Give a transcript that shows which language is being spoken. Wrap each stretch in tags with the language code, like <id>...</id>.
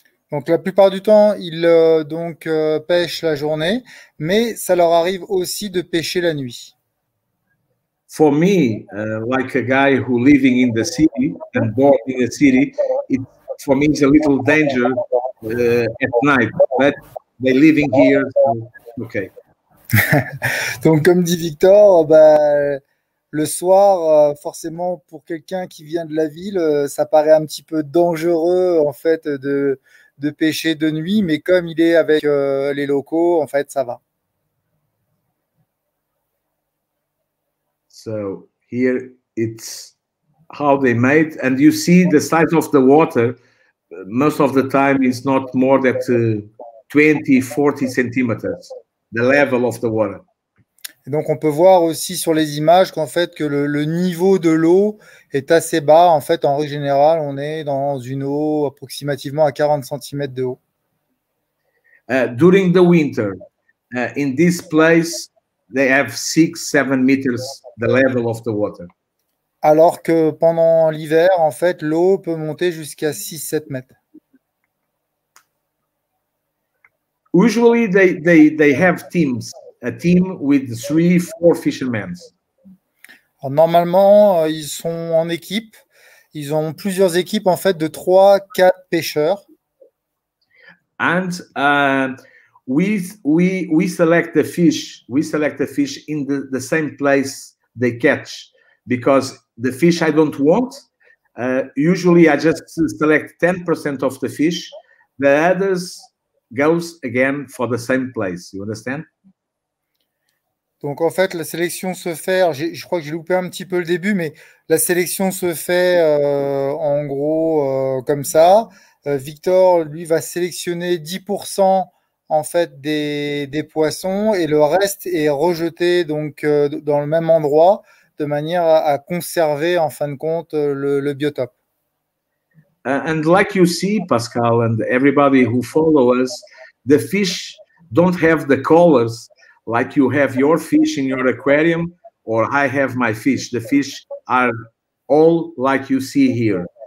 <fr>Donc la plupart du temps, ils pêchent la journée, mais ça leur arrive aussi de pêcher la nuit.</fr> <en>For me, like a guy who living in the city and born in the city, for me it's a little danger at night. But they living here, so okay.</en> <fr>Donc comme dit Victor, le soir, forcément pour quelqu'un qui vient de la ville, ça paraît un petit peu dangereux en fait de pêcher de nuit, mais comme il est avec les locaux, en fait, ça va.</fr> <en>So here it's how they made, and you see the size of the water. Most of the time is not more than 20-40 centimeters, the level of the water.</en> <fr>Et donc on peut voir aussi sur les images qu'en fait que le niveau de l'eau est assez bas. En fait, en règle générale, on est dans une eau approximativement à 40 cm de haut.</fr> <en>During the winter, in this place, they have 6-7 meters the level of the water.</en> <fr>Alors que pendant l'hiver, en fait, l'eau peut monter jusqu'à 6-7 mètres.</fr> <en>Usually, they have teams. A team with 3-4 fishermen.</en> <fr>Alors, normalement, ils sont en équipe. Ils ont plusieurs équipes en fait de 3-4 pêcheurs.</fr> <en>And we select the fish. We select the fish in the same place they catch, because the fish I don't want. Usually, I just select 10% of the fish. The others goes again for the same place. You understand?</en> <fr>Donc en fait, la sélection se fait, alors, je crois que j'ai loupé un petit peu le début, mais la sélection se fait en gros comme ça. Victor, lui, va sélectionner 10% en fait des poissons et le reste est rejeté donc dans le même endroit de manière à conserver en fin de compte le biotope.</fr> <en>And like you see, Pascal, and everybody who follow us, the fish don't have the colors like you have your fish in your aquarium or I have my fish. The fish are all like you see here.</en>